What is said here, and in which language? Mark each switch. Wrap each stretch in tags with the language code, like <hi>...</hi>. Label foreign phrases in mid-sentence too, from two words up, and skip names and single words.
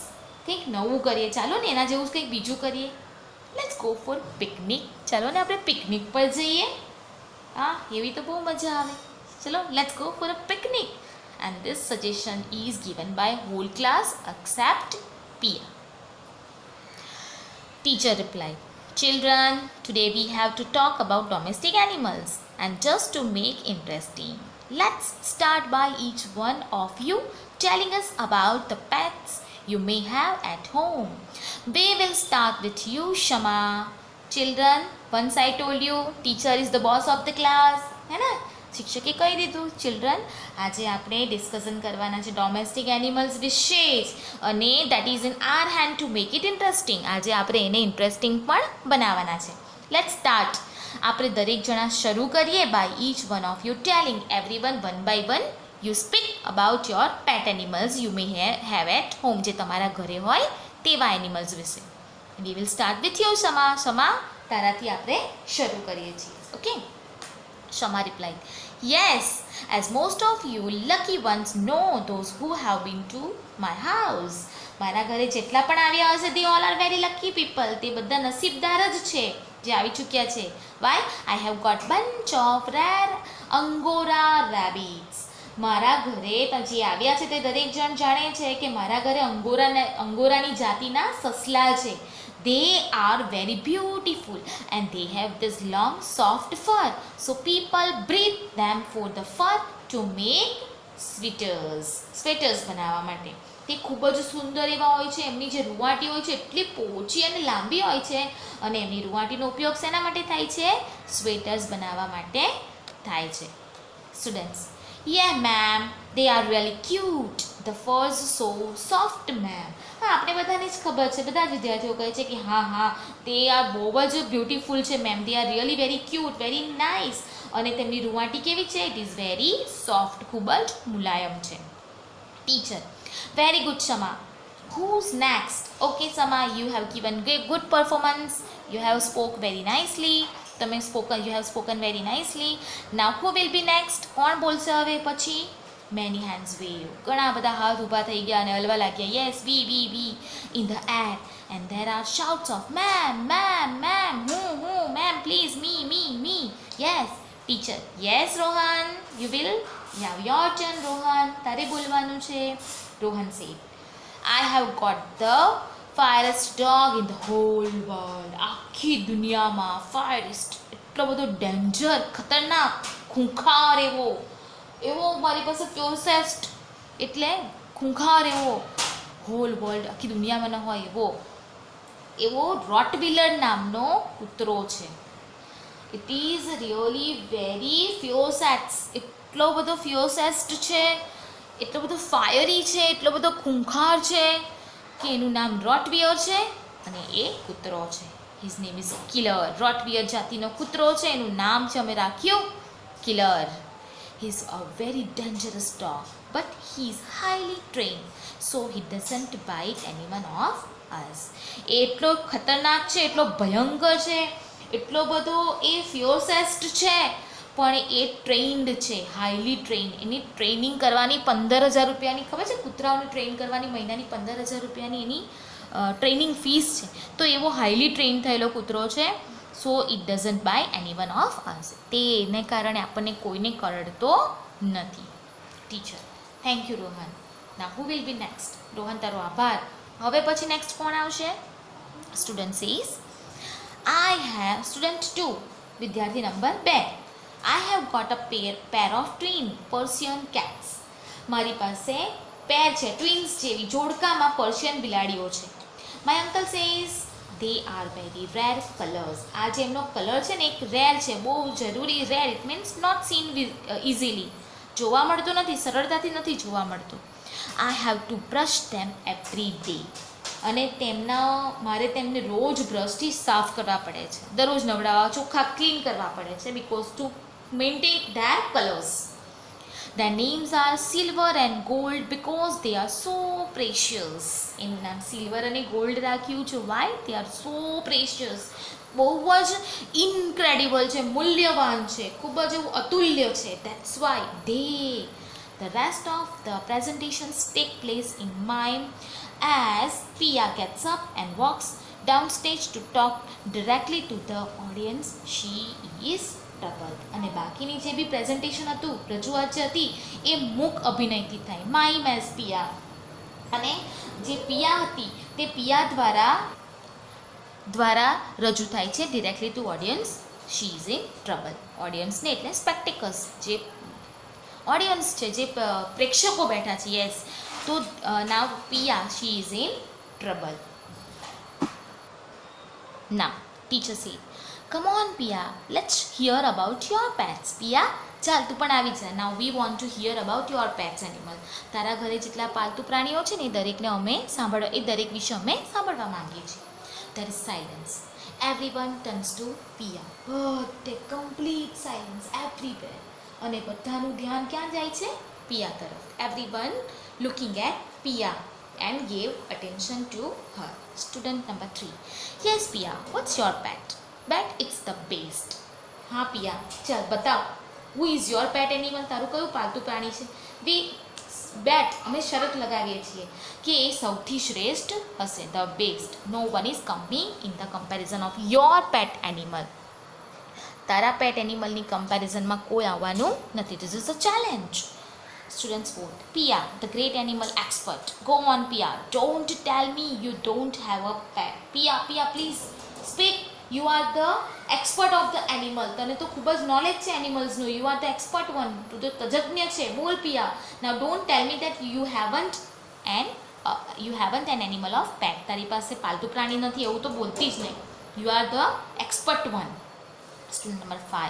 <gu>કંઈક નવું કરીએ, ચાલો ને એના જેવું કંઈક બીજું કરીએ.</gu> <en>Let's go for picnic.</en> <gu>ચાલો ને આપણે પિકનિક પર જઈએ. હા, એવી તો બહુ મજા આવે. ચલો,</gu> <en>Let's go for a picnic. And this suggestion is given by whole class except Pia. Teacher replied, "Children, today we have to talk about domestic animals, and just to make interesting, let's start by each one of you telling us about the pets you may have at home. We will start with you, Shama. Children, once I told you, teacher is the boss of the class.</en> <hi>है ना?</hi> <gu>શિક્ષકે કહી દીધું.</gu> <en>ચિલ્ડ્રન,</en> <gu>આજે આપણે</gu> <en>ડિસ્કશન</en> <gu>કરવાના છે</gu> <en>domestic animals</en> <gu>વિશે જ, અને</gu> <en>that is in our hand to make it interesting.</en> <gu>આજે આપણે એને ઇન્ટરેસ્ટિંગ પણ બનાવવાના છે.</gu> <en>Let's start.</en> <gu>આપણે દરેક જણા શરૂ કરીએ</gu> <en>by each one of you telling every one by one you speak about your pet animals you may have at home.</en> <gu>જે તમારા ઘરે હોય તેવા એનિમલ્સ વિશે.</gu> <en>We will start with you,</en> <gu>શમા. તારાથી આપણે શરૂ કરીએ છીએ. ઓકે.</gu> <en>Shama replied, "Yes, as most of you lucky ones know, those who have been to my house."</en> <gu>મારા ઘરે જેટલા પણ આવ્યા હશે,</gu> <en>they all are very lucky people.</en> <gu>તે બધા નસીબદાર જ છે જે આવી ચૂક્યા છે.</gu> <en>Why? I have got bunch of rare Angora rabbits.</en> <gu>મારા ઘરે જે આવ્યા છે તે દરેક જણ જાણે છે કે મારા ઘરે અંગોરાની જાતિના સસલા છે.</gu> <en>They are very beautiful and they have this long soft fur. So people breed them for the fur to make sweaters</en> <gu>બનાવવા માટે. તે ખૂબ જ સુંદર એવા હોય છે. એમની જે રૂંવાટી હોય છે એટલી પોચી અને લાંબી હોય છે, અને એમની રૂંવાટીનો ઉપયોગ શેના માટે થાય છે? સ્વેટર્સ બનાવવા માટે થાય છે. સ્ટુડન્ટ્સ,</gu> <en>Yeah ma'am, they are really cute. The furs so soft ma'am.</en> <gu>હા, આપણે બધાને જ ખબર છે, બધા જ વિદ્યાર્થીઓ કહે છે કે હા તે આ બહુ જ બ્યુટીફુલ છે મેમ.</gu> <en>They are really very cute, very nice.</en> <gu>અને તેમની રૂંવાટી કેવી છે?</gu> <en>It is very soft,</en> <gu>ખૂબ જ મુલાયમ છે.</gu> <en>Teacher, very good શમા. Who's next? Okay Shama, you have given good performance. You have spoke very nicely. You have spoken very nicely. Now who will be next?</en> <gu>કોણ બોલશે હવે પછી?</gu> <en>Many hands wave.</en> <gu>ઘણા બધા હાથ ઊભા થઈ ગયા અને હલવા લાગ્યા.</gu> <en>Yes, we in the air. And there are shouts of ma'am, who, ma'am, please, me. Yes, teacher. Yes, Rohan, you will have your turn, Rohan.</en> <gu>તારે બોલવાનું છે.</gu> <en>Rohan said, I have got the fiercest dog in the whole world.</en> <gu>આખી દુનિયામાં ફાયરેસ્ટ, એટલો બધો ડેન્જર, ખતરનાક, ખૂંખાર એવો મારી પાસે ફ્યોસેસ્ટ એટલે ખૂંખાર એવો,</gu> <en>whole world,</en> <gu>આખી દુનિયામાં ન હોય એવો રોટવીલર નામનો કૂતરો છે.</gu> <en>It is really very fiercest.</en> <gu>એટલો બધો ફ્યોસેસ્ટ છે, એટલો બધો ફાયરી છે, એટલો બધો ખૂંખાર છે કે એનું નામ રોટવીયર છે અને એ કૂતરો છે.</gu> <en>His name is Killer.</en> <gu>રોટવીયર જાતિનો કૂતરો છે, એનું નામ છે અમે રાખ્યું કિલર.</gu> <en>He is a very dangerous dog, but he is highly trained, so he doesn't bite anyone of us.</en> <gu>એટલો ખતરનાક છે, એટલો ભયંકર છે, એટલો બધો એ ફિયોસેસ્ટ છે, પણ એ ટ્રેન્ડ છે,</gu> <en>highly trained.</en> <gu>એની ટ્રેનિંગ કરવાની 15,000 રૂપિયાની, ખબર છે કૂતરાઓને ટ્રેન કરવાની મહિનાની 15,000 રૂપિયાની એની ટ્રેનિંગ ફીસ છે. તો એવો</gu> <en>highly train</en> <gu>થયેલો કૂતરો છે.</gu> <en>So it doesn't bite any one of us.</en> <gu>તેને કારણે આપણને કોઈને કરડતો નથી.</gu> <en>Teacher, thank you Rohan. Na who will be next?</en> <gu>રોહન, તારો આભાર. હવે પછી નેક્સ્ટ કોણ આવશે?</gu> <en>Student says I have, student 2,</en> <gu>વિદ્યાર્થી નંબર 2,</gu> <en>I have got a pair of twin Persian cats.</en> <gu>મારી પાસે પેર છે, ટ્વિન્સ જેવી જોડકામાં પર્શિયન બિલાડીઓ છે.</gu> <en>My uncle says they are very rare colors.</en> <gu>આ જે એમનો કલર છે ને એક રેર છે, બહુ જરૂરી.</gu> <en>Rare it means not seen easily,</en> <gu>જોવા મળતો નથી, સરળતાથી નથી જોવા મળતો.</gu> <en>I have to brush them every day.</en> <gu>અને મારે તેમને રોજ બ્રશથી સાફ કરવા પડે છે, દરરોજ નવડાવવા, ચોખ્ખા ક્લીન કરવા પડે છે,</gu> <en>because to maintain their colors. Their names are silver and gold because they are so precious.</en> <gu>એનું નામ સિલ્વર અને ગોલ્ડ રાખ્યું છે.</gu> <en>why? They are so precious.</en> <gu>બહુ જ ઇનક્રેડિબલ છે, મૂલ્યવાન છે, ખૂબ જ એવું અતુલ્ય છે.</gu> <en>That's why the rest of the presentations take place in mime as Pia gets up and walks downstage to talk directly to the audience. She is troubled.</en> <gu>અને બાકીની જે બી પ્રેઝન્ટેશન હતું, રજૂઆત જે હતી, એ મૂક અભિનયથી થાય,</gu> <en>mime as Pia.</en> <gu>અને જે પિયા હતી તે પિયા દ્વારા રજૂ થાય છે</gu> <en>directly to audience. She is in trouble.</en> <gu>ઓડિયન્સને એટલે સ્પેક્ટિકલ્સ, જે ઓડિયન્સ છે, જે પ્રેક્ષકો બેઠા છે.</gu> <en>યસ, તો now Pia, she is in trouble. Now teacher said, come on Pia, let's hear about your pets. Pia,</en> <gu>ચાલ તું પણ આવી જા.</gu> <en>Now we want to hear about your pets animal.</en> <gu>તારા ઘરે જેટલા પાલતુ પ્રાણીઓ છે ને એ દરેકને અમે એ દરેક વિશે અમે સાંભળવા માંગીએ છીએ.</gu> <en>There is silence. Everyone turns to Pia. બધે complete silence everywhere.</en> <gu>અને બધાનું ધ્યાન ક્યાં જાય છે? પિયા તરફ.</gu> <en>Everyone looking at Pia and gave attention to her. Student number 3. Yes Pia, what's your pet? But it's the best.</en> <gu>હા પિયા, ચાલ બતાવ.</gu> <en>Who is your pet animal?</en> <gu>તારું કયું પાલતુ પ્રાણી છે? બેટ, અમે શરત લગાવીએ છીએ કે એ સૌથી શ્રેષ્ઠ હશે,</gu> <en>the best. No one is coming in the comparison of your pet animal.</en> <gu>તારા</gu> <en>pet animalની</en> <gu>કમ્પેરિઝનમાં કોઈ આવવાનું નથી.</gu> <en>This is a challenge. Students vote. Pia, the great animal expert. Go on Pia. Don't tell me you don't have a pet. Pia, please speak. You are the expert of the animal.</en> <gu>તને તો ખૂબ જ નોલેજ છે એનિમલ્સનું.</gu> <en>You are the expert one.</en> <gu>તું તો તજજ્ઞ છે. બોલ પિયા.</gu> <en>Now don't tell me that you haven't an animal of pet.</en> <gu>તારી પાસે પાલતુ પ્રાણી નથી એવું તો બોલતી જ નહીં.</gu> <en>You are the expert one. Student number 5.</en>